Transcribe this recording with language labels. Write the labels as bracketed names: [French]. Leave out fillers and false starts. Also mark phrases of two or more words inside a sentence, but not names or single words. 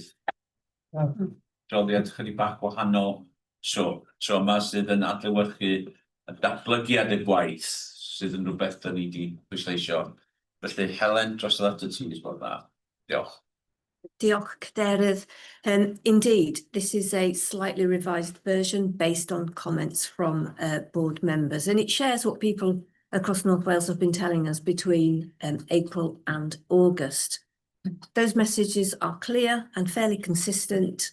[Welsh] Adroddiad chydig bach wahanol, so yma sydd yn adlewyrchu y datblygiad y gwaith sydd yn rhywbeth da ni wedi pwysleisio. Felly Helen, dros at y ti, bod that. Diolch. Diolch, Cadeirydd. [English] Indeed, this is a slightly revised version based on comments from board members, and it shares what people across North Wales have been telling us between April and August. Those messages are clear and fairly consistent.